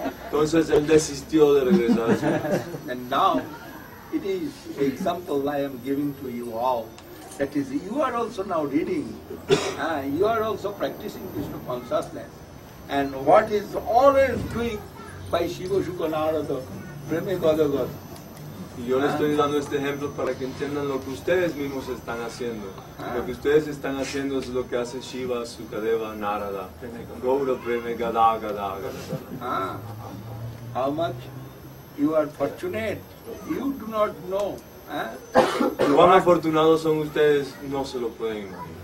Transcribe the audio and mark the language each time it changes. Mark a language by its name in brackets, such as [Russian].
[Spanish] Entonces él desistió de regresar a su casa. [English] And now it is the example I am giving to you all. That is, you are also now reading. You are also practicing Krishna consciousness. And what is always doing by Shiva Shuka Narada, [Bangla] Preme Gadagat. [Spanish] Y yo les estoy dando este ejemplo para que entiendan lo que ustedes mismos están haciendo. Lo que ustedes están haciendo es lo que hace Shiva, Sukadeva, Narada. [Bangla] Gaura Preme Gada Gada Gada. [English] How much you are fortunate. You do not know. [Spanish] Cuán afortunados son ustedes, no se lo pueden imaginar.